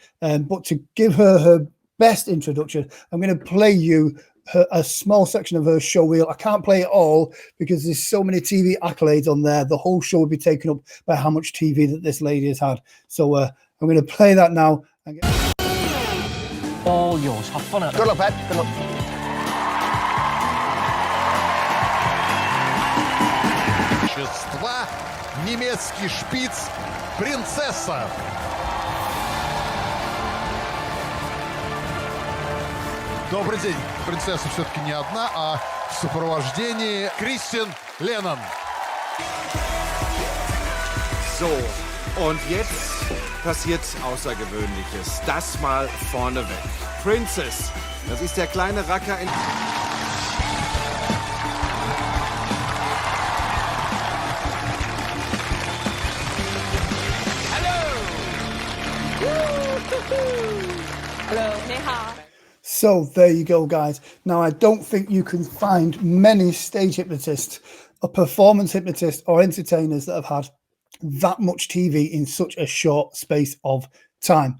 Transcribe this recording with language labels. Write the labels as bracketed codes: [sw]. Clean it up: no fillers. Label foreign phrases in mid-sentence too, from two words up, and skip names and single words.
[en] But to give her best introduction, I'm going to play you a small section of her show reel. I can't play it all because there's so many TV accolades on there. The whole show would be taken up by how much TV that this lady has had. So I'm going to play that now. All yours. Have fun at it. Good luck, Pat. Good luck. [ru] Немецкий шпиц, принцесса. Добрый день. Принцесса все-таки не одна, а в сопровождении Krystyna Lennon. [de] So, und jetzt passiert Außergewöhnliches. Das mal vorneweg. Princess, das ist der kleine Racker in... [zh] Hello, ni hao. [en] So there you go, guys. Now, I don't think you can find many stage hypnotists, or performance hypnotists, or entertainers that have had that much TV in such a short space of time.